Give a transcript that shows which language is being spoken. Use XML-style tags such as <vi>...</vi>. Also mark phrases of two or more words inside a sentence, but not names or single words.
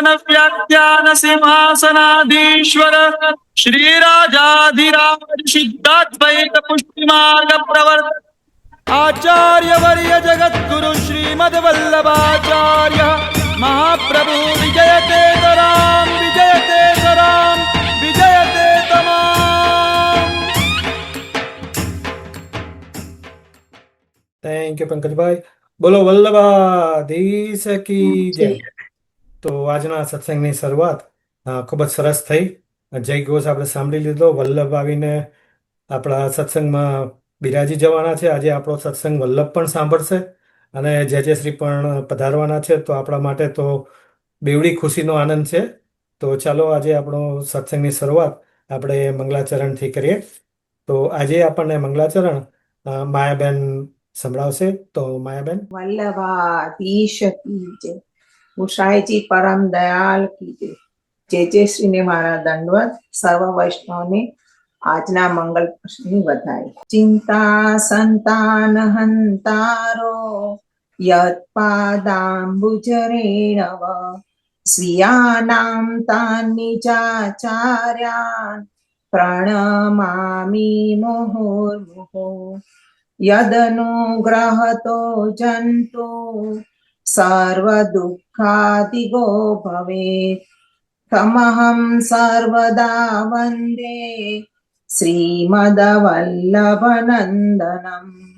<sa>व्याख्यान सिंहासनाधीश्वर श्री राजाधिराज सिद्धाद्वैत पुष्टि मार्ग प्रवर्तक आचार्य वर्य जगत गुरु श्रीमद वल्लभाचार्य महाप्रभु विजयते तराम विजयते तमाम।</sa> <en>Thank you Pankajbhai.</en> <hi>बोलो वल्लभाधीश की जय।</hi> <gu>તો આજના સત્સંગની શરૂઆત ખૂબ જ સરસ થઈ। જય ઘોષ આપણે સાંભળી લીધો। વલ્લભ આવીને આપણા સત્સંગમાં બિરાજી જવાના છે। આજે આપણો સત્સંગ વલ્લભ પણ સાંભળશે અને જે શ્રી પણ પધારવાના છે। તો આપણા માટે તો બેવડી ખુશીનો આનંદ છે। તો ચાલો આજે આપણો સત્સંગની શરૂઆત આપણે મંગલાચરણથી કરીએ। તો આજે આપણને મંગલાચરણ માયાબેન સંભળાવશે। તો માયાબેન।</gu> <hi>वल्लभाधीश की जय। गुसाई जी परम दयाल की जय।</hi> <gu>જય શ્રી ને મારા દંડવત। સર્વ વૈષ્ણવ ને આજના મંગલ પ્રસંગની વધાઈ।</gu> <sa>ચિંતા સંતાન હંતારો યત્પાદાંબુજરેણવ સ્વીયાનાં તાન્નિજાચાર્યાन् પ્रणमामि मुहुर्मुहुः। यदनुग्रहतो जन्तु सर्वदुःखादिगो भवेत् तमहं सर्वदा वन्दे श्रीमद्वल्लभनन्दनम्।</sa>